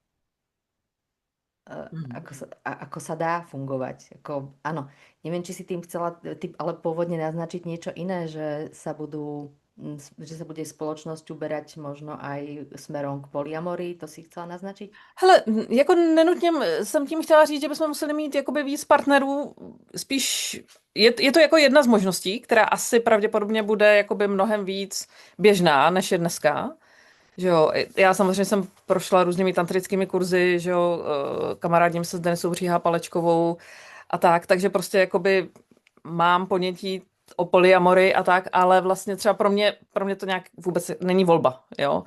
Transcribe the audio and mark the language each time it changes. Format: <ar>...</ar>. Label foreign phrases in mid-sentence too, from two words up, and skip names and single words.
<cs>Mhm.</cs> <sk>ako sa dá fungovať. Ako, áno, neviem, či si tým chcela ty, ale pôvodne naznačiť niečo iné, že sa bude spoločnosť uberať možno aj smerom k polyamorii, to si chcela naznačiť?</sk> <cs>Hele, jako nenutně jsem tím chtěla říct, že bychom museli mít jakoby víc partnerů, spíš je to jako jedna z možností, která asi pravděpodobně bude jakoby mnohem víc běžná, než je dneska. Že jo, já samozřejmě jsem prošla různými tantrickými kurzy, že jo, kamarádím se s Denisou Bříhá Palečkovou a tak, takže prostě jakoby mám ponětí o polyamory a tak, ale vlastně třeba pro mě to nějak vůbec není volba, jo.</cs>